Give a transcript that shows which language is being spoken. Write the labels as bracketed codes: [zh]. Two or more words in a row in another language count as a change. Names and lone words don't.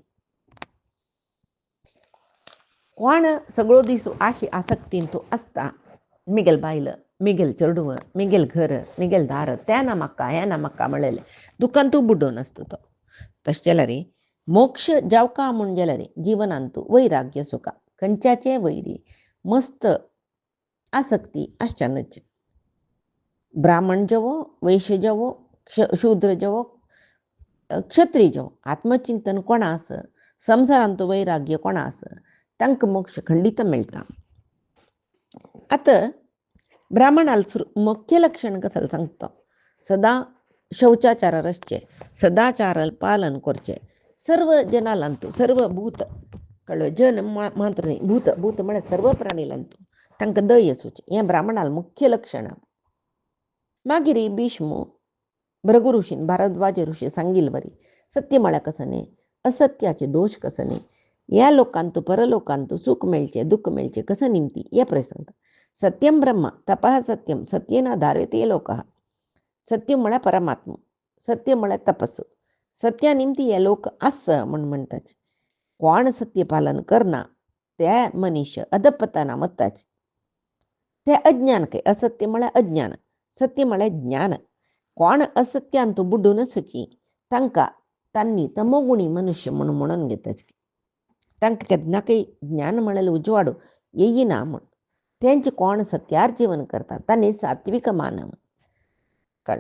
[kok] कोण सगळो दीस आशी आसक्तीन तूं आसता मिगेल बायल मिगेल चेडूं मिगेल घर मिगेल दार तें ना म्हाका हें ना म्हाका म्हळेलें दुखान तूं बुड्डोन आसता तो. तशें जाल्यार मोक्ष जावका म्हण जाल्यार जिवनांतू वैराग्य सुखा खंयच्याचे वैरी मस्त आसक्ती आसच्यानच. ब्राह्मण जवो वैश्य जवो शूद्र जवो क्षत्रिय जवो आत्मचिंतन कोणा आस संसारांतू वैराग्य कोणा आस तांकां मोक्ष खंडित मेळटा. आतां ब्राह्मणाल मुख्य लक्षण कसं सांगता सदा शौचाचार आसचे सदाचार पालन करचे सर्व जनालांतू सर्व भूत कळ्ळें जन मात्र न्ही भूत भूत म्हळ्यार सर्व प्राणीलांतू तांकां दय आसूची हें ब्राह्मणाल मुख्य लक्षण. मागीर भीष्म भृगु ऋषीन भारद्वाज ऋषी सांगिल्ल बरी सत्य म्हळ्यार कसं न्ही असत्याचे दोष कसं न्ही ह्या लोकांतू परलोकांतू सुख मेळचे दुःख मेळचे कसं निमती हे प्रसंग. [sa] सत्यम ब्रह्म तपः सत्यम सत्येन धार्यते लोकः [kok] सत्य म्हळ्यार परमात्मा सत्य म्हळ्यार तपस्सू सत्या निमती हे लोक आस म्हण म्हणटाचे. कोण सत्य पालन करना ते मनुष्य अधपतना वताचे ते अज्ञान काय असत्य म्हळ्यार अज्ञान सत्य म्हळ्यार ज्ञान. कोण असत्यांतू बुड्डून आसची तांकां तांणी तमोगुणी मनुष्य म्हणून घेताच तांकां केन्ना काही ज्ञान म्हळ्यार उजवाडू येयना म्हूण तेंचे कोण सत्यार जीवन करता तांणी सात्विक मानव कळ्ळें.